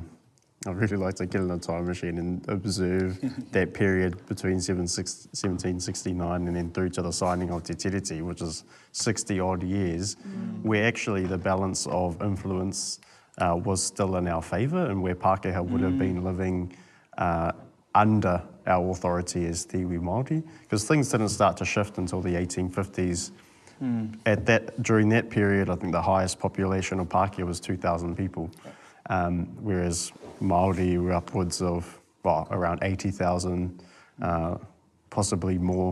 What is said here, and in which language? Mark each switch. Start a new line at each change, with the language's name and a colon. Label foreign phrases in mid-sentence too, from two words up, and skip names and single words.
English: I'd really like to get in a time machine and observe that period between 1769 and then through to the signing of Te Tiriti, which is 60 odd years, where actually the balance of influence was still in our favour, and where Pākehā would have been living under our authority as
Māori: te iwi Māori,
English: because things didn't start to shift until the 1850s. During that period, I think the highest population of Pākehā was 2,000 people, whereas Māori were upwards of around 80,000, possibly more.